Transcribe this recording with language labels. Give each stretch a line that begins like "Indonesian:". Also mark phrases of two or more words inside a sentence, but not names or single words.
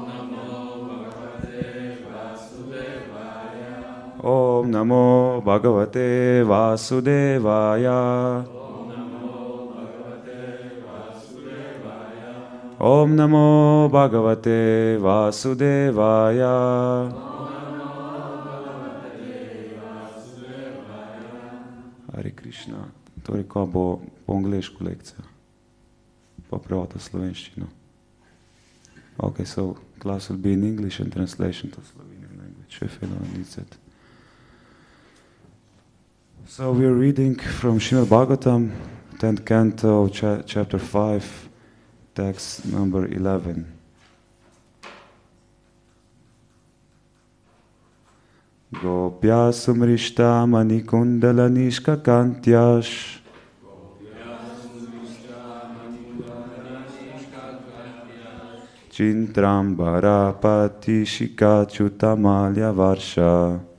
Sanskrit: Om Namo Bhagavate Vasudevaya Om Namo Bhagavate Vasudevaya Hare Krishna.
Slovenian: Toliko bo po angliško lekcija. Pa pravata slovenščino.
English: Okay, so class will be in English and translation to Slovenian language, if anyone needs it. So we are reading from srimad-bhagavatam, 10th canto, chapter 5, text number 11.
Sanskrit: Gopya sumrishta manikundala nishkakantyash Chintrambara patishika chutamalya varsha